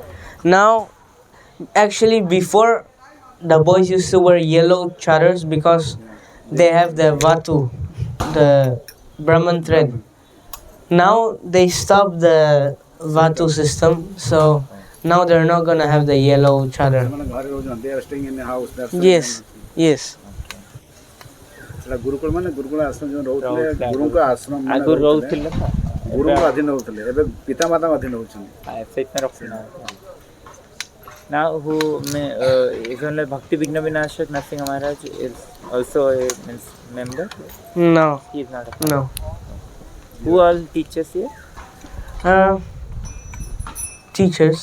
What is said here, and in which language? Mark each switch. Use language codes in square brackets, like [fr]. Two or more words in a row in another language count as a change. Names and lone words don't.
[en] Now, actually, before the boys used to wear yellow chadars because they have the vatu, the Brahman thread. Now they stopped the vatu system, so now they're not gonna have the yellow chadar. [or] ସେମାନେ ଘରେ ରହୁଛନ୍ତି [en] they are staying in the house that's Yes, yes. [or] ସେଟା ଗୁରୁକୁଳ ମାନେ ଗୁରୁକୁଳ ଆଶ୍ରମ ଯୋଉ ରହୁଥିଲେ ଗୁରୁଙ୍କ ଆଶ୍ରମ ମାନେ ଆଗରୁ ରହୁଥିଲେ, ରହୁଥିଲେ ଗୁରୁଙ୍କ ଅଧୀନ ରହୁଥିଲେ ଏବେ ପିତାମାତା ଅଧୀନ ରହୁଛନ୍ତି ସେଇଥିପାଇଁ ରଖୁନା [en] now who may even like Bhakti Vigna Vinashak Narasimha Maharaj is also a member No, he is not a no. who all teaches here Teachers.